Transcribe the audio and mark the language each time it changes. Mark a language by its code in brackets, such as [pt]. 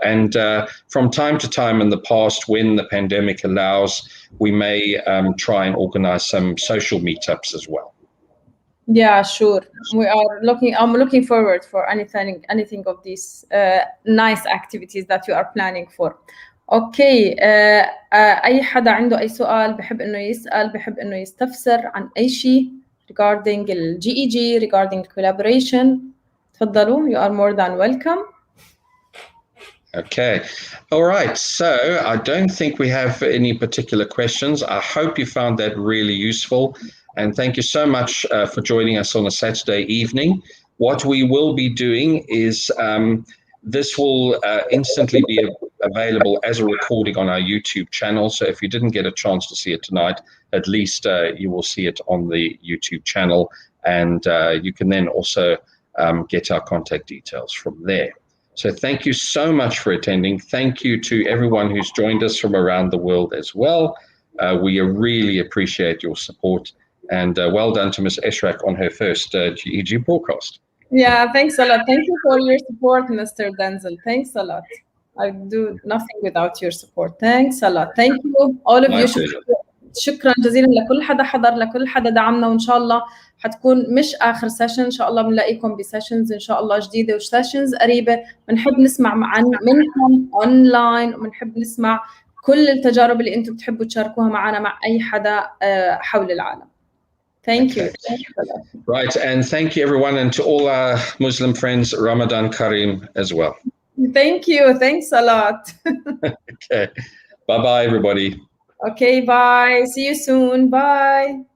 [en] And from time to time in the past, when the pandemic allows, we may try and organize some social meetups as well. Yeah, sure. I'm looking forward for anything of these nice activities that you are planning for. [ar] اوكي اي حدا عنده اي سؤال بحب انه يسأل، بحب انه يستفسر عن اي شيء [en] regarding ال GEG, regarding collaboration، [ar] تفضلوا. [en] You are more than welcome. Okay. All right. So I don't think we have any particular questions. I hope you found that really useful. And thank you so much for joining us on a Saturday evening. What we will be doing is this will instantly be available as a recording on our YouTube channel. So if you didn't get a chance to see it tonight, at least you will see it on the YouTube channel. And you can then also get our contact details from there. So thank you so much for attending. Thank you to everyone who's joined us from around the world as well. We really appreciate your support, and well done to Ms. Eshraq on her first GEG broadcast. Yeah, thanks a lot. Thank you for your support, Mr. Denzel. Thanks a lot. I do nothing without your support. Thanks a lot. Thank you, all of you. [ar] شكرا جزيلا لكل حدا حضر، لكل حدا دعمنا، وإن شاء الله حتكون مش آخر سيشن. إن شاء الله بنلاقيكم بسيشنز إن شاء الله جديدة وسيشنز قريبة. بنحب نسمع منكم أونلاين، وبنحب نسمع كل التجارب اللي أنتم بتحبوا تشاركوها معنا مع أي حدا حول العالم. [en] Thank you. Right, and thank you everyone, and to all our Muslim friends, Ramadan Kareem as well. Thank you. Thanks a lot. Okay. Bye-bye, everybody. Okay, bye. See you soon. Bye.